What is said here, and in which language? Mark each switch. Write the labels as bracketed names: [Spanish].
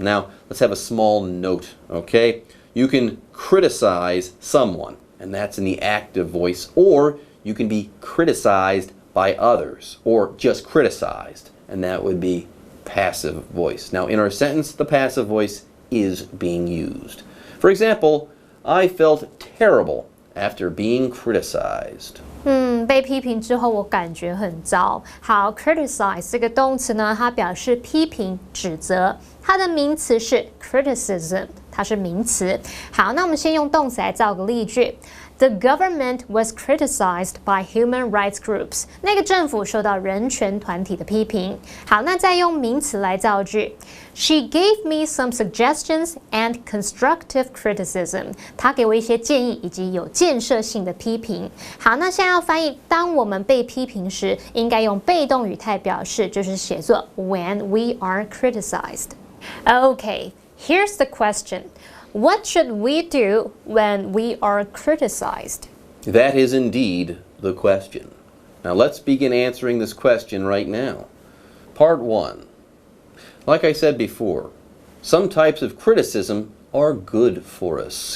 [English] Now, let's have a small note, okay? You can criticize someone, and that's in the active voice, or you can be criticized by others, or just criticized, and that would be passive voice. Now, in our sentence, the passive voice is being used. For example, I felt terrible after being criticized. [Chinese] 被批评之后，我感觉很糟。好 ，criticize 这个动词呢，它表示批评、指责，它的名词是 criticism， 它是名词。好，那我们先用动词来造个例句。 [English] The government was criticized by human rights groups. [Chinese] 那个政府受到人权团体的批评。好，那再用名词来造句。 [English] She gave me some suggestions and constructive criticism. [Chinese] 她给我一些建议以及有建设性的批评。好，那现在要翻译，当我们被批评时，应该用被动语态表示，就是写作 [English] when we are criticized. Okay, here's the question.What should we do when we are criticized? That is indeed the question. Now let's begin answering this question right now. Part 1. Like I said before, some types of criticism are good for us.